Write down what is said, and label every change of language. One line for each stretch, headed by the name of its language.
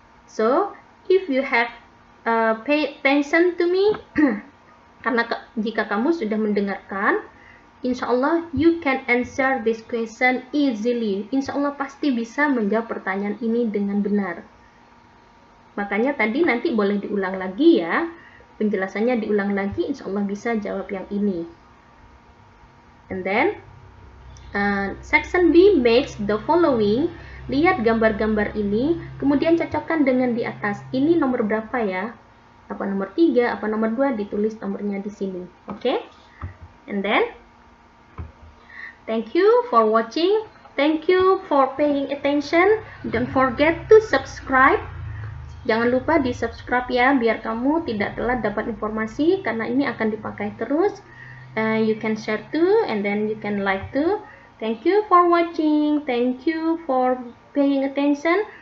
English: So, if you have pay attention to me,
Indonesian: karena jika kamu sudah mendengarkan, insya Allah
English: you can answer this question easily.
Indonesian: Insya Allah pasti bisa menjawab pertanyaan ini dengan benar. Makanya tadi nanti boleh diulang lagi ya. Penjelasannya diulang lagi, insya Allah bisa jawab yang ini.
English: And then, section B makes the following.
Indonesian: Lihat gambar-gambar ini, kemudian cocokkan dengan di atas. Ini nomor berapa ya? Apa nomor 3, apa nomor 2, ditulis nomornya di sini. Oke?
English: And then, thank you for watching. Thank you for paying attention. Don't forget to subscribe.
Indonesian: Jangan lupa di subscribe ya, biar kamu tidak telat dapat informasi, karena ini akan dipakai terus.
English: You can share too, and then you can like too. Thank you for watching. Thank you for paying attention.